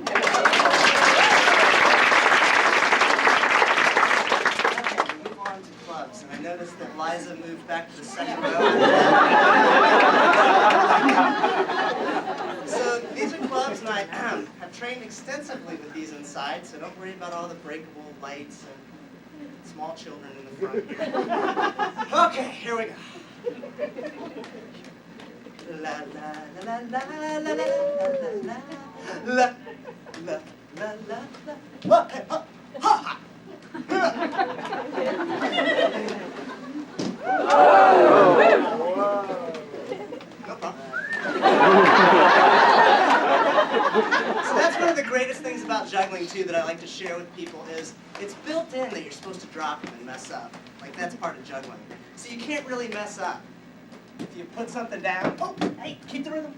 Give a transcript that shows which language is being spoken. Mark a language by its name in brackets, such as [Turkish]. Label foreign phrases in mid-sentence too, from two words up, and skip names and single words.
[English] Move on to clubs, and I noticed that Liza moved back to the second row. So these are clubs, and I have trained extensively with these inside, so don't worry about all the breakable lights and small children in the front here. Okay, here we go. La la la la la la la la la la la la. Okay, ha ha. No problem. So that's one of the greatest things about juggling, too, that I like to share with people is it's built in that you're supposed to drop them and mess up. Like, that's part of juggling. So you can't really mess up. If you put something down, oh, hey, keep the rhythm.